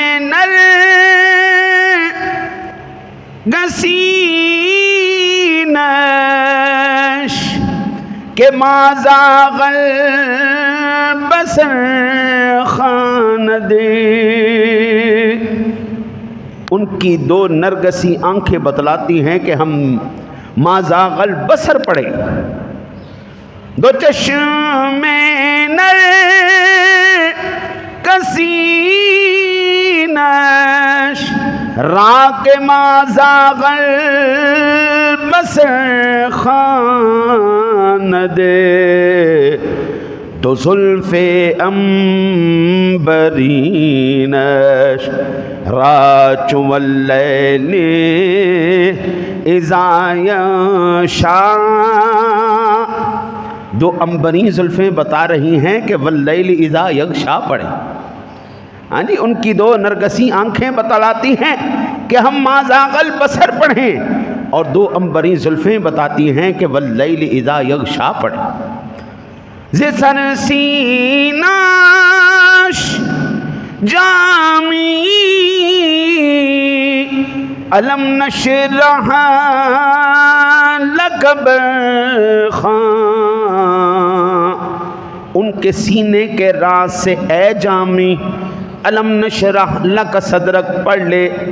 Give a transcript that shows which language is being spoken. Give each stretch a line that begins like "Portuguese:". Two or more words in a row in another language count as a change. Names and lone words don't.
Persian: نرگسینش کہ
Arabic: مازاغ البصر
Urdu: خاند، ان کی دو نرگسی آنکھیں بتلاتی ہیں کہ ہم
Arabic: مازاغ البصر
Urdu: پڑھیں۔
Persian: دو چشم نرگسینش راک
Arabic: مازاغ البصر
Persian: خاند، تو زلف عنبرینش راچ
Arabic: واللیل اذا یغشا،
Urdu: دو عنبرین زلفیں بتا رہی ہیں کہ واللیل اذا یغشا پڑھیں. ہاں جی، ان کی دو نرگسی آنکھیں بتلاتی ہیں کہ ہم
Arabic: ما زاغ البصر
Urdu: پڑھیں، اور دو عنبرین زلفیں بتاتی ہیں کہ
Arabic: واللیل اذا یغشا
Urdu: پڑھیں.
Persian: زسر سیناش جامی
Arabic: علم نشرح لک
Urdu: برخان، ان کے سینے کے راز سے اے جامی
Arabic: علم نشرح لک صدرک
Urdu: پڑھ لے.